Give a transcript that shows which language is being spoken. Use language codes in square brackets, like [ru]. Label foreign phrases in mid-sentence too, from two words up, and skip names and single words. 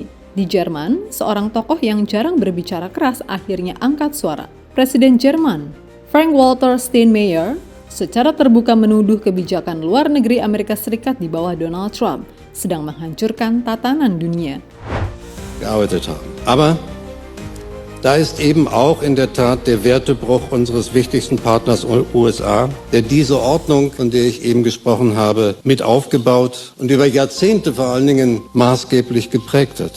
[id] Di Jerman, seorang tokoh yang jarang berbicara keras akhirnya angkat suara. Presiden Jerman, Frank-Walter Steinmeier, secara terbuka menuduh kebijakan luar negeri Amerika Serikat di bawah Donald Trump sedang menghancurkan tatanan dunia. [de] Aber da ist eben auch in der Tat der Wertebruch unseres wichtigsten Partners USA, der diese Ordnung, von der ich eben gesprochen habe, mit aufgebaut und über Jahrzehnte vor allen Dingen maßgeblich geprägt hat.